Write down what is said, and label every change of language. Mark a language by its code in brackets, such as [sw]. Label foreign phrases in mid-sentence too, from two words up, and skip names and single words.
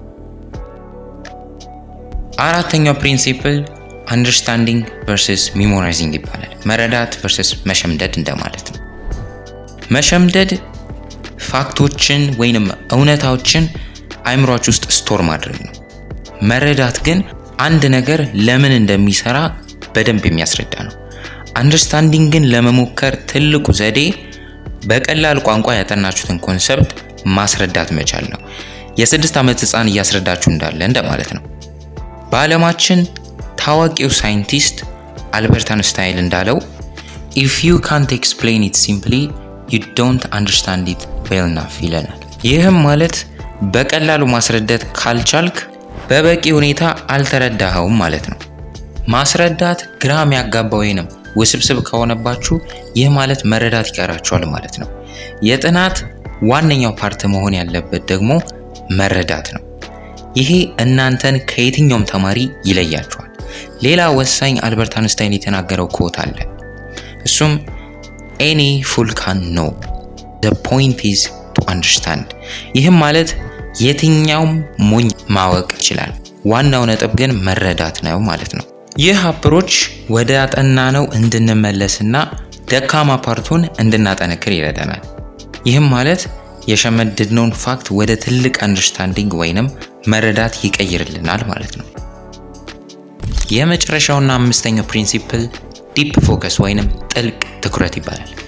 [am] አራተኛው ፕሪንሲፕል [en] understanding versus memorizing [am] ይባላል። መረዳት ቨርሰስ መሸምደድ እንደማለት ነው። መሸምደድ ፋክቶችን ወይንም እውነታዎችን አይምሯችሁ ውስጥ ስቶር ማድረግ ነው። መረዳት ግን አንድ ነገር ለምን እንደሚሰራ በደንብ የሚያስረዳ ነው። አንደርስታንዲንግን ለመሞከር ትልቁ ዘዴ በቀላል ቋንቋ ያጠናችሁትን ኮንሰፕት ማስረዳት መቻል ነው። የ6 ዓመት ህፃን እያስረዳችሁ እንዳለ እንደማለት ነው። በዓለማችን ታዋቂው ሳይንቲስት አልበርት አንስታይን እንዳለው [en] if you can't explain it simply you don't understand it well enough [am] ይለናል። ይህም ማለት በቀላሉ ማስረዳት ካልቻልክ በበቂ ሁኔታ አልተረዳኸውም ማለት ነው። ማስረዳት ግራ የሚያጋባ ወይንም ውስብስብ ከሆነባችሁ ይህ ማለት መረዳት ይቀራችኋል ማለት ነው። የጥናት ዋነኛው ፓርት መሆን ያለበት ደግሞ መረዳት ነው። ይሄ እናንተን ከየትኛውም ተማሪ ይለያችኋል። ሌላ ወሳኝ አልበርት አንስታይን የተናገረው ኮት አለ። እሱም [en] any fool can know the point is to understand። [am] ይህም ማለት የትኛውም ሞኝ ማወቅ ይችላል፣ ዋናው ነጥብ ግን መረዳት ነው ማለት ነው። ይህ አፕሮች ወደ አጠናነው እንድንመለስና ደካማ ፓርቱን እንድናጠነክር ይረዳናል። ይህም ማለት የሸመደድነውን ፋክት ወደ ትልቅ አንደርስታንዲንግ ወይንም መረዳት ይቀይርልናል ማለት ነው። የመጨረሻውና አምስተኛው ፕሪንሲፕል [en] deep focus [am] ወይንም ጥልቅ ትኩረት ይባላል።